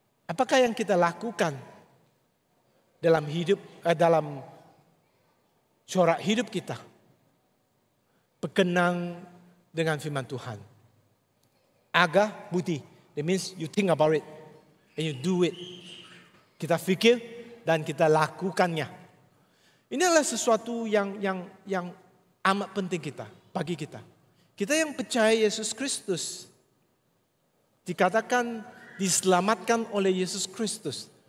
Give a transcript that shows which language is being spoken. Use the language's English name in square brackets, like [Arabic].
[Malay] Apakah yang kita lakukan dalam hidup, dalam corak hidup kita berkenang dengan firman Tuhan? [English] Aga budi, that means you think about it and you do it. [Malay] Kita fikir dan kita lakukannya. Ini adalah sesuatu yang amat penting bagi kita. Kita yang percaya Yesus Kristus dikatakan diselamatkan oleh Yesus Kristus.